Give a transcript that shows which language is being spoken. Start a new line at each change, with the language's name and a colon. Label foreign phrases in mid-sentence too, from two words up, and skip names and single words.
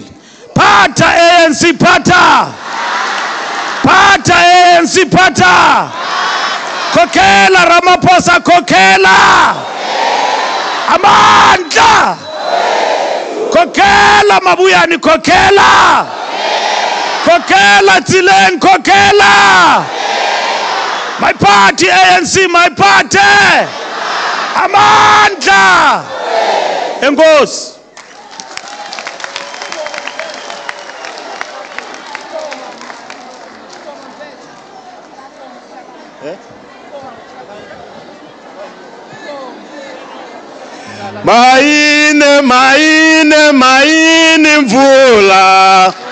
Xhosa: Phatha ANC phatha. Phatha ANC phatha. Khokhela Ramaphosa khokhela. Amandla. Khokhela Mabuyane khokhela. Khokhela Tsileng khokhela.
English: My party ANC, my party.
Xhosa: Amandla. Enkosi. Maine, maine, maine mvula.